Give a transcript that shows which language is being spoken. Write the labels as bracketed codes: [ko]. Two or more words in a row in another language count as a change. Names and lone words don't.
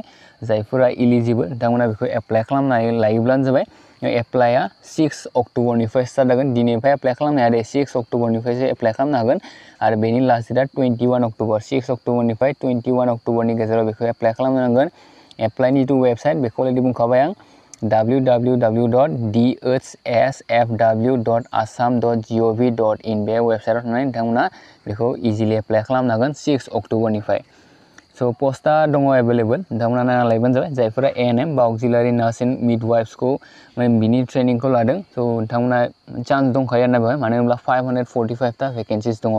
[brx] जायफोरा इलिजिबोल नोंथांमोना बेखौ एप्लाइ खालामनानै लायोब्लानो जाबाय। एप्लाइआ 6 अक्ट'बरनिफ्राय स्टार्ट जागोन दिनैनिफ्राय एप्लाइ खालामनो हाया दे 6 अक्ट'बरनिफ्रायसो एप्लाइ खालामनो हागोन आरो बेनि [en] last date [brx] 21 अक्ट'बर 6 अक्ट'बरनिफ्राय 21 अक्ट'बरनि गेजेराव बेखौ एप्लाइ खालामनो नांगोन। एप्लाइनि जितु वेबसाइट बेखौ अलरेडि बुंखाबाय आं www.dhsfw.assam.gov.in बे वेबसाइटआव थांनानै नोंथांमोना बेखौ इजिलि एप्लाइ खालामनो हागोन 6 अक्ट'बरनिफ्राय। स' पस्टआ दङ एभेलेबल नोंथांमोना नायना लायोबानो जाबाय जायफोरा ANM बा [en] auxiliary nurse and midwifes [brx] बिनि ट्रेनिंखौ लादों स' नोंथांमोना चान्स दंखायो आरोना बेवहाय मानो होनब्ला 545 भेकेन्सिस दङ।